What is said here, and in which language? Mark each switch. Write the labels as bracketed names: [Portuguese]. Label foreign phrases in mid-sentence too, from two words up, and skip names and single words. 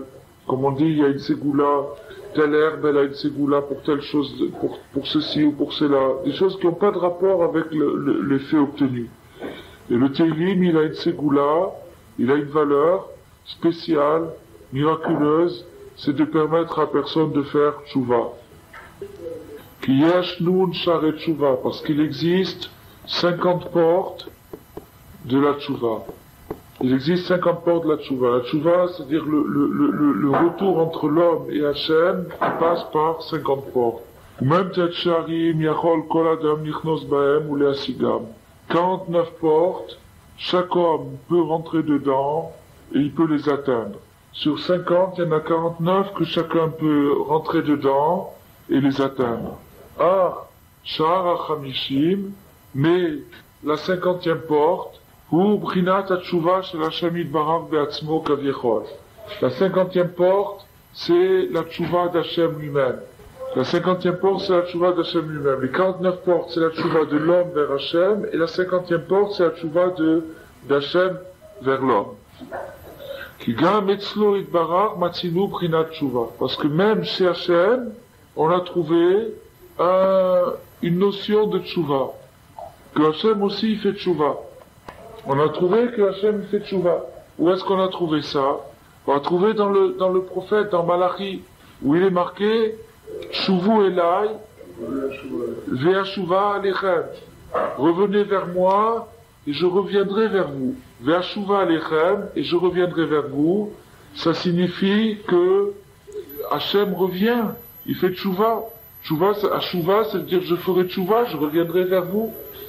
[French] Comme on dit, il y a une ségoula, telle herbe, elle a une ségoula pour telle chose, pour ceci ou pour cela. Des choses qui n'ont pas de rapport avec l'effet obtenu. Et le Teilim, il a une ségoula, il a une valeur spéciale, miraculeuse, c'est de permettre à personne de faire tchouva. [Hebrew] כי יש נ׳ שערי תשובה, [French] parce qu'il existe 50 portes de la tchouva. Il existe 50 portes de la tchouva. La tchouva, c'est-à-dire le retour entre l'homme et Hachem, qui passe par 50 portes. [Hebrew] מ״ט שערים יכול כל אדם ליכנס בהם ולהשיגם. [French] 49 portes, chaque homme peut rentrer dedans et il peut les atteindre. Sur 50, il y en a 49 que chacun peut rentrer dedans et les atteindre. [Hebrew] שער החמישים, [French] mais la 50e porte, [Hebrew] הוא בחינת התשובה של השם יתברך בעצמו כביכול. [French] La 50e porte, c'est la tchouva d'Hachem lui-même. La 50e porte, c'est la tchouva d'Hachem lui-même. Les 49 portes, c'est la tchouva de l'homme vers Hachem, et la 50e porte, c'est la tchouva d'Hachem vers l'homme. Parce que même chez Hachem, on a trouvé une notion de tchouva. Que Hachem aussi fait tchouva. On a trouvé que Hachem fait tchouva. Où est-ce qu'on a trouvé ça? On a trouvé dans le prophète, dans Malachi, où il est marqué [Hebrew] שובו אלי, ואשובה אליכם. [French] Revenez vers moi, et je reviendrai vers vous. [Hebrew] ואשובה אליכם, [French] et je reviendrai vers vous. Ça signifie que Hachem revient, il fait tchouva. Tchouva, c'est-à-dire je ferai tchouva, je reviendrai vers vous.